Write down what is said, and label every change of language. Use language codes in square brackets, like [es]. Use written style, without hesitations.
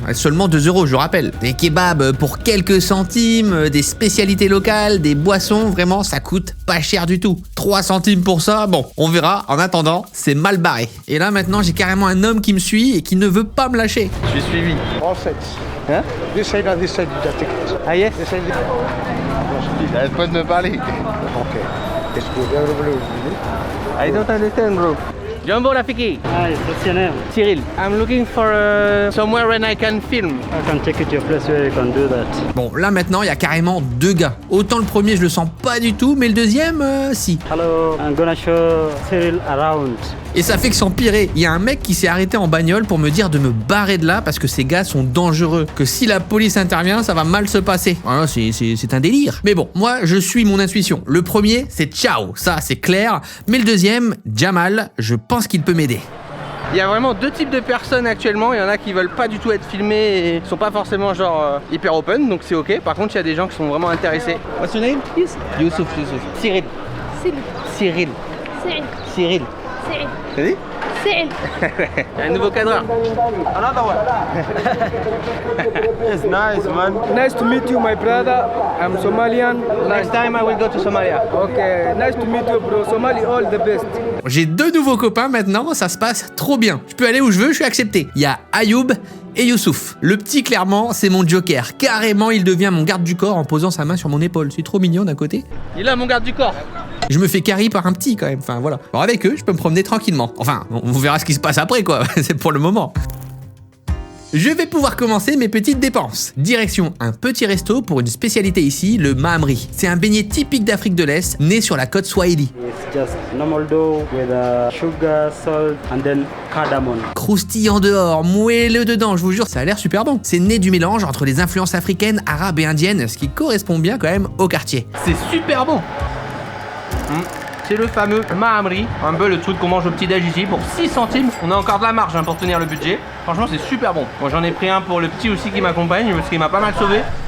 [fr] Seulement 2 euros, je rappelle. Des kebabs pour quelques centimes, des spécialités locales, des boissons, vraiment ça coûte pas cher du tout. 3 centimes pour ça, bon, on verra. En attendant, c'est mal barré. Et là maintenant, j'ai carrément un homme qui me suit et qui ne veut pas me lâcher. Je suis suivi. [en] All sides. Hein? This side and this side you just take it. Ah yes? This side. [fr] Arrête pas de me parler. [en] Okay. It's good. Everybody will be there. I don't understand, bro. [sw] Jumbo Rafiki. [en] Hi, what's your name? Cyril. I'm looking for somewhere when I can film. I can take you to a place where you can do that. [fr] Bon, là maintenant, il y a carrément 2 gars. Autant le premier, je le sens pas du tout, mais le deuxième, si. [en] Hello, I'm gonna show Cyril around. [fr] Et ça fait que s'empirer. Il y a un mec qui s'est arrêté en bagnole pour me dire de me barrer de là parce que ces gars sont dangereux. Que si la police intervient, ça va mal se passer. Voilà, c'est un délire. Mais bon, moi, je suis mon intuition. Le premier, c'est ciao. Ça, c'est clair. Mais le deuxième, Jamal, je pense qu'il peut m'aider. Il y a vraiment 2 types de personnes actuellement. Il y en a qui veulent pas du tout être filmés et sont pas forcément genre hyper open, donc c'est ok. Par contre, il y a des gens qui sont vraiment intéressés. [en] What's your name? Youssouf. Cyril. Cyril. Cyril. [fr] T'as dit? Cyril. Il y a un nouveau cadreur. [en] Another one. It's nice, man. Nice to meet you, my brother. I'm Somalian. Next time I will go to Somalia. Okay, nice to meet you, bro. Somali, all the best. [fr] J'ai 2 nouveaux copains maintenant, ça se passe trop bien. Je peux aller où je veux, je suis accepté. Il y a Ayoub et Youssouf. Le petit, clairement, c'est mon joker. Carrément, il devient mon garde du corps en posant sa main sur mon épaule. C'est trop mignon d'un côté. Il est là, mon garde du corps. Je me fais carry par un petit quand même, enfin voilà. Alors avec eux, je peux me promener tranquillement. Enfin, on verra ce qui se passe après quoi, c'est pour le moment. Je vais pouvoir commencer mes petites dépenses. Direction un petit resto pour une spécialité ici, le mahamri. C'est un beignet typique d'Afrique de l'Est, né sur la côte Swahili. [en] It's just normal dough with sugar, salt, and then cardamom. [fr] Croustillant dehors, moelleux dedans, je vous jure, ça a l'air super bon. C'est né du mélange entre les influences africaines, arabes et indiennes, ce qui correspond bien quand même au quartier. C'est super bon. C'est le fameux mahamri, un peu le truc qu'on mange au petit-déj ici pour 6 centimes. On a encore de la marge pour tenir le budget. Franchement, c'est super bon. Moi, j'en ai pris un pour le petit aussi qui m'accompagne parce qu'il m'a pas mal sauvé.